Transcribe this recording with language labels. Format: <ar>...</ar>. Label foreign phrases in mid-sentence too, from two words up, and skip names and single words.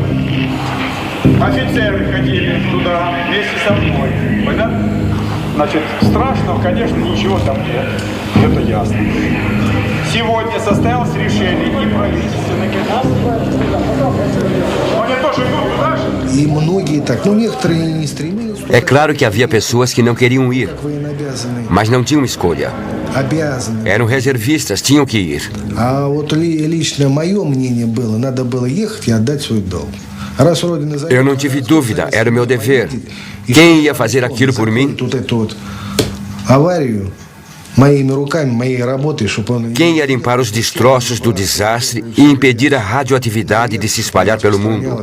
<ru>Офицеры ходили туда вместе со мной. Понятно? Значит, страшного, конечно, ничего там нет. Это ясно. Сегодня состоялось решение и правительственных, и нас. Они тоже идут туда же. И многие так, но некоторые не стремились.</ru> <pt>É claro que havia pessoas que não queriam ir, mas não tinham escolha. Eram reservistas, tinham que ir. Eu não tive dúvida, era o meu dever. Quem ia fazer aquilo por mim? Quem ia limpar os destroços do desastre e impedir a radioatividade de se espalhar pelo mundo?</pt>